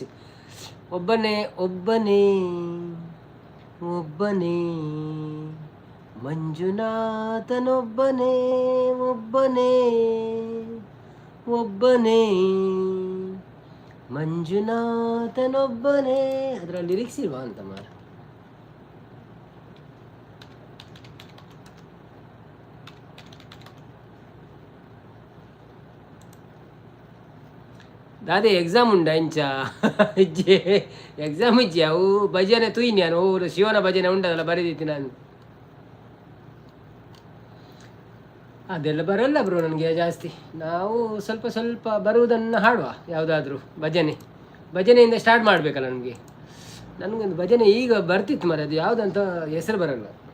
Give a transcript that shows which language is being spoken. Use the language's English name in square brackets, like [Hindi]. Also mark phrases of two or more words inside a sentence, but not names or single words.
[Kannada] ಒಬ್ಬನೇ ಒಬ್ಬನೇ ಒಬ್ಬನೇ ಮಂಜುನಾಥನೊಬ್ಬನೇ ಒಬ್ಬನೇ ಒಬ್ಬನೇ ಮಂಜುನಾಥನೊಬ್ಬನೇ. ಅದರ ಲಿರಿಕ್ಸ್ ಇಲ್ವಾ ಅಂತ ಮಾರ? [Tulu] ದಾದೆ ಎಕ್ಸಾಮ್ ಉಂಡ ಇಂಚ ಇಜ್ಜೆ ಎಕ್ಸಾಮ್ ಇಜ್ಜೆ ಅವು ಭಜನೆ ತುಯಿ [Kannada] ನಾನು ಶಿವನ ಭಜನೆ ಉಂಟದಲ್ಲ ಬರೆದಿತ್ತು ನಾನು. ಅದೆಲ್ಲ ಬರಲ್ಲ ಬ್ರೋ ನನಗೆ ಜಾಸ್ತಿ. ನಾವು ಸ್ವಲ್ಪ ಸ್ವಲ್ಪ ಬರುವುದನ್ನು ಹಾಡುವ. ಯಾವುದಾದ್ರೂ ಭಜನೆಯಿಂದ ಸ್ಟಾರ್ಟ್ ಮಾಡಬೇಕಲ್ಲ ನಮಗೆ. ನನಗೊಂದು ಭಜನೆ ಈಗ ಬರ್ತಿತ್ತು ಮರ, ಅದು ಯಾವುದಂತ ಹೆಸರು ಬರಲ್ಲ.